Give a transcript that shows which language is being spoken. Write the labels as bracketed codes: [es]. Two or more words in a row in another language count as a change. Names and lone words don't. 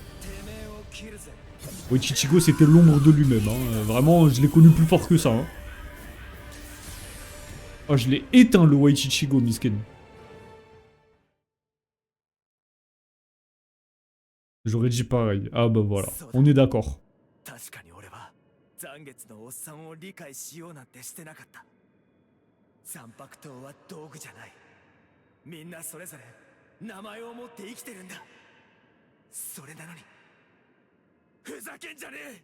[fr] Waichichigo, c'était l'ombre de lui-même, hein. Vraiment, je l'ai connu plus fort que ça, hein. Oh, je l'ai éteint, le Waichichigo, Misken. J'aurais dit pareil. Ah bah voilà, on est d'accord. [ja] 確かに俺は残月のおっさんを理解しようなんてしてなかった。残白刀は道具じゃない。みんなそれぞれ名前を持って生きてるんだ。それなのにふざけんじゃねえ。